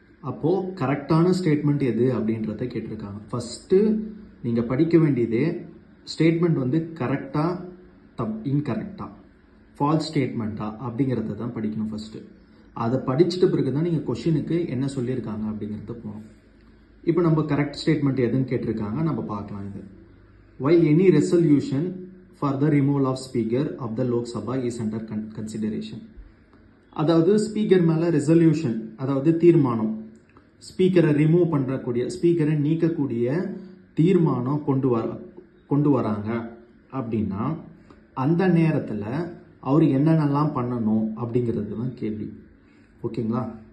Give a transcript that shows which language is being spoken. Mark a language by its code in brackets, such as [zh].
[ta] அப்போது கரெக்டான ஸ்டேட்மெண்ட் எது அப்படின்றத கேட்டிருக்காங்க. ஃபஸ்ட்டு நீங்கள் படிக்க வேண்டியதே ஸ்டேட்மெண்ட் வந்து கரெக்டாக இன்கரெக்டாக ஃபால்ஸ் ஸ்டேட்மெண்ட்டா அப்படிங்கிறத தான் படிக்கணும் ஃபஸ்ட்டு. அதை படிச்சுட்டு பிறகு தான் நீங்கள் கொஷினுக்கு என்ன சொல்லியிருக்காங்க அப்படிங்கிறத போகணும். இப்போ நம்ம கரெக்ட் ஸ்டேட்மெண்ட் எதுன்னு கேட்டிருக்காங்க, நம்ம பார்க்கலாம். [en] இது while any resolution for the removal of speaker of the Lok Sabha is under consideration. [ta] அதாவது ஸ்பீக்கர் மேலே ரெசல்யூஷன், அதாவது தீர்மானம், ஸ்பீக்கரை ரிமூவ் பண்ணுறக்கூடிய, ஸ்பீக்கரை நீக்கக்கூடிய தீர்மானம் கொண்டு வராங்க அப்படின்னா அந்த நேரத்தில் அவர் என்னென்னலாம் பண்ணணும் அப்படிங்கிறது தான் கேள்வி. ஓகேங்களா?